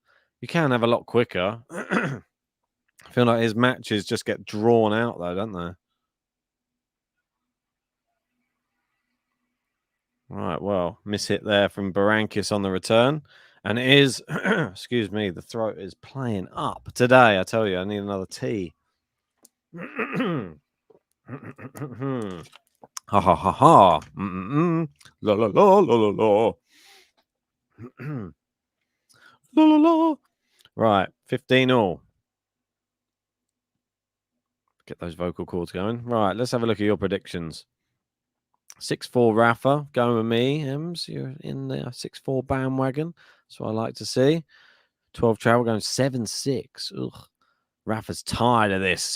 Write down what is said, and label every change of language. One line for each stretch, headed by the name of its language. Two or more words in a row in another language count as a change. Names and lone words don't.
English: You can have a lot quicker. I feel like his matches just get drawn out though, don't they? Right, well, mishit there from Berankis on the return. And it is, excuse me, the throat is playing up today. I tell you, I need another tea. Ha ha ha ha. La la la la la la. La la la. Right, 15 all. Get those vocal cords going. Right, let's have a look at your predictions. 6-4 Rafa, going with me, Ems. You're in the 6-4 bandwagon. That's what I like to see. 12 travel going 7-6. Ugh. Rafa's tired of this.